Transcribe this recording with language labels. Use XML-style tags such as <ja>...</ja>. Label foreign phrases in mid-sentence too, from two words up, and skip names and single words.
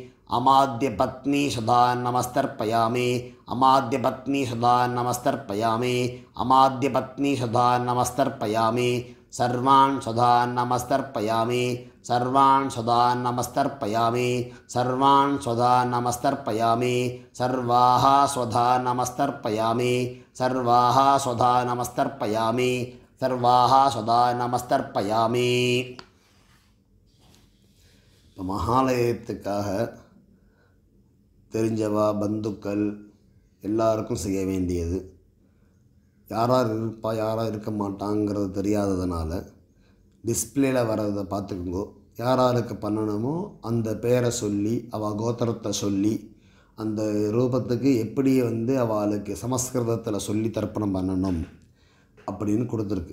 <sa>अमाद्यपत्नी सदा नमस्तर्पयामि अमाद्यपत्नी सदा नमस्तर्पयामि अमाद्यपत्नी सदा नमस्तर्पयामि सर्वान् सदा नमस्तर्पयामि सर्वान् सदा नमस्तर्पयामि सर्वान् सदा नमस्तर्पयामि सर्वाः स्वधा नमस्तर्पयामि सर्वाः स्वधा नमस्तर्पयामि सर्वाः सदा नमस्तर्पयामि</sa> <ta>இப்போ மகாலயத்துக்காக தெரிஞ்சவா பந்துக்கள் எல்லாருக்கும் செய்ய வேண்டியது யார் யார் இருப்பா யார் யார் இருக்க மாட்டாங்கிறது தெரியாததுனால டிஸ்பிளேல வர்றதை பார்த்துக்குங்கோ யார் யாருக்கு பண்ணணுமோ அந்த பேரை சொல்லி அவள் கோத்திரத்தை சொல்லி அந்த ரூபத்துக்கு எப்படி அவளுக்கு சமஸ்கிருதத்தில் சொல்லி தர்ப்பணம் பண்ணணும் அப்படின்னு கொடுத்துருக்கு.</ta>